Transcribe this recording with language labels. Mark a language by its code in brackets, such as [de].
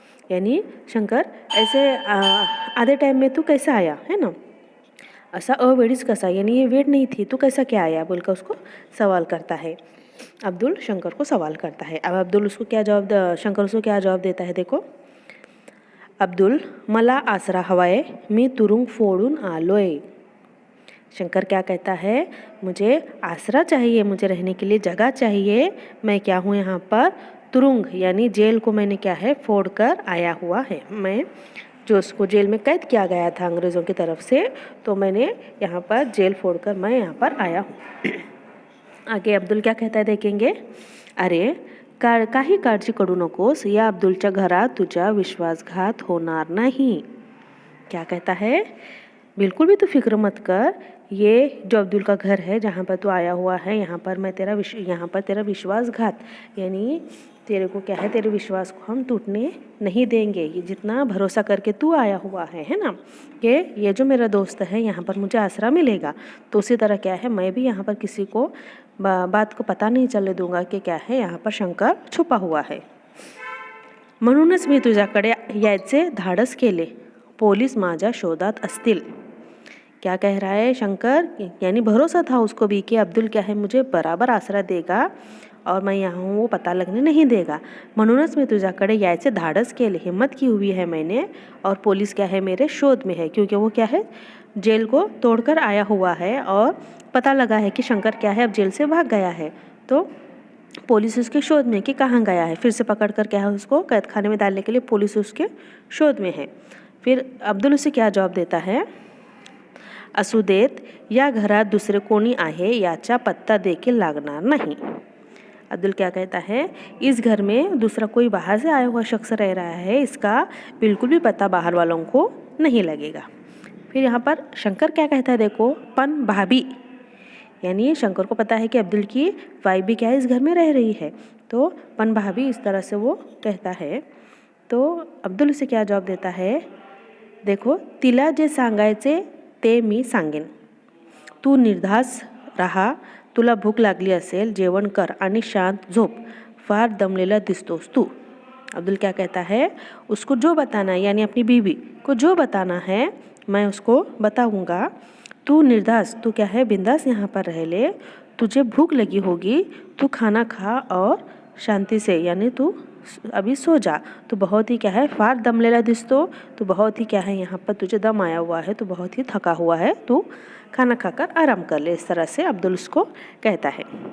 [hi] यानी शंकर ऐसे आधे टाइम में तू कैसा आया, है ना, ऐसा [mr] अवेळीस कसा, [hi] यानी ये वेट नहीं थी, तू कैसा क्या आया बोलकर उसको सवाल करता है। अब्दुल शंकर को सवाल करता है। अब अब्दुल उसको क्या शंकर उसको क्या जवाब देता है देखो। [mr] अब्दुल मला आसरा हवाय, मी तुरुंग फोड़ून आलोय। [hi] शंकर क्या कहता है, मुझे आसरा चाहिए, मुझे रहने के लिए जगह चाहिए, मैं क्या हूँ यहाँ पर तुरुंग यानी जेल को मैंने क्या है फोड़ कर आया हुआ है। मैं जो उसको जेल में कैद किया गया था अंग्रेज़ों की तरफ से, तो मैंने यहाँ पर जेल फोड़कर मैं यहाँ पर आया हूँ। आगे अब्दुल क्या कहता है देखेंगे। [mr] अरे काही काळजी करू नकोस, या अब्दुलच्या घरात तुझा विश्वासघात होणार नाही। [hi] क्या कहता है, बिल्कुल भी तू फिक्र मत कर, ये जो अब्दुल का घर है जहाँ पर तू आया हुआ है, यहाँ पर तेरा विश्वासघात यानी तेरे को क्या है, तेरे विश्वास को हम टूटने नहीं देंगे। ये जितना भरोसा करके तू आया हुआ है ना, कि ये जो मेरा दोस्त है यहाँ पर मुझे आसरा मिलेगा, तो उसी तरह क्या है मैं भी यहाँ पर किसी को बात को पता नहीं चलने दूंगा कि क्या है यहाँ पर शंकर छुपा हुआ है। [mr] म्हणूनच मी तुझ्याकडे यायचे धाडस केले, पोलीस माझ्या शोधात असतील। [hi] क्या कह रहा है शंकर, यानी भरोसा था उसको भी कि अब्दुल क्या है मुझे बराबर आसरा देगा और मैं यहाँ हूँ वो पता लगने नहीं देगा। [mr] म्हणूनच मी तुझ्याकडे यायचे धाडस केले, [hi] हिम्मत की हुई है मैंने, और पुलिस क्या है मेरे शोध में है, क्योंकि वो क्या है जेल को तोड़कर आया हुआ है और पता लगा है कि शंकर क्या है अब जेल से भाग गया है, तो पुलिस उसके शोध में कि कहाँ गया है, फिर से पकड़ कर क्या है उसको कैद खाने में डालने के लिए पुलिस उसके शोध में है। फिर अब्दुल उसे क्या जवाब देता है, [mr] असू देत, या घरात दुसरे कोणी आहे याचा पत्ता देखील लागणार नहीं। [hi] अब्दुल क्या कहता है, इस घर में दूसरा कोई बाहर से आया हुआ शख्स रह रहा है, इसका बिल्कुल भी पता बाहर वालों को नहीं लगेगा। फिर यहाँ पर शंकर क्या कहता है, देखो, [mr] पन भाभी, [hi] यानी शंकर को पता है कि अब्दुल की वाइफ भी क्या है इस घर में रह रही है, तो पन भाभी इस तरह से वो कहता है। तो अब्दुल उसे क्या जवाब देता है, देखो, [mr] तिला जे सांगायचे ते मी सांगेन, तू निर्धास रहा, तुला भूक लागली असेल जेवण कर आणि शांत झोप, फार दमलेला दिसतोस तू। [hi] अब्दुल क्या कहता है, उसको जो बताना है यानी अपनी बीवी को जो बताना है मैं उसको बताऊंगा, तू निर्धास, तू क्या है बिंदास यहाँ पर रह ले, तुझे भूख लगी होगी, तू खाना खा और शांति से यानी तू अभी सो जा, तो बहुत ही क्या है [mr] फार दमलेला दिसतो, [hi] तो बहुत ही क्या है यहाँ पर तुझे दम आया हुआ है, तो बहुत ही थका हुआ है, तू खाना खाकर आराम कर ले, इस तरह से अब्दुल उसको कहता है।